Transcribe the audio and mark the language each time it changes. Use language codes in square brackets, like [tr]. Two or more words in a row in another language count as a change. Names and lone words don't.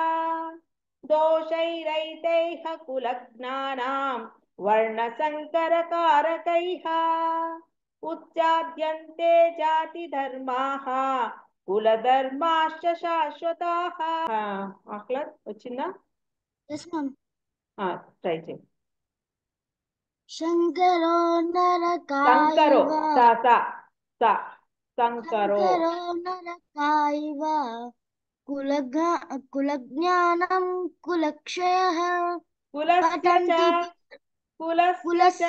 [sa] दोषैरैतैः कुलज्ञानां वर्णसंकरकारकैः उच्चाद्यन्ते जातिधर्माः कुलधर्माश्च शाश्वताः [te] ఆహ్లాద్ వచ్చిందా [en] yes ma'am [te] ట్రై చేయి [sa] शंकरो संकरो नरकायैव सा सा सा संकरो शंकरो नरकायैव कुलज्ञानं कुलक्षयः कुलस्य च पतन्ति कुलस्य च